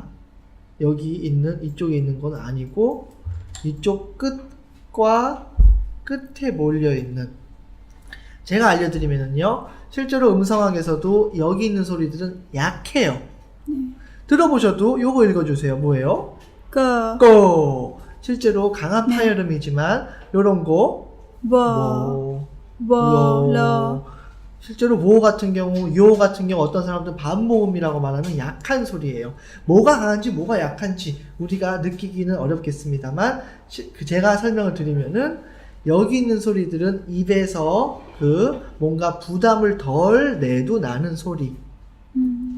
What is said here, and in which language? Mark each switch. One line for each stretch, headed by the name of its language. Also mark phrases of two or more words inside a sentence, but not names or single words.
Korean: 여기 있는 이쪽에 있는 건 아니고 이쪽 끝과 끝에 몰려있는 제가 알려드리면은요 실제로 음성학에서도 여기 있는 소리들은 약해요. 들어보셔도 요거 읽어주세요. 뭐예요? cơ, 고 실제로 강한 파열음이지만 요런 거 vờ, vờ, 요. lơ. 실제로 모 같은 경우, 요 같은 경우 어떤 사람들은 반모음이라고 말하는 약한 소리예요. 뭐가 강한지 뭐가 약한지 우리가 느끼기는 어렵겠습니다만 제가 설명을 드리면은 여기 있는 소리들은 입에서 그 뭔가 부담을 덜 내도 나는 소리.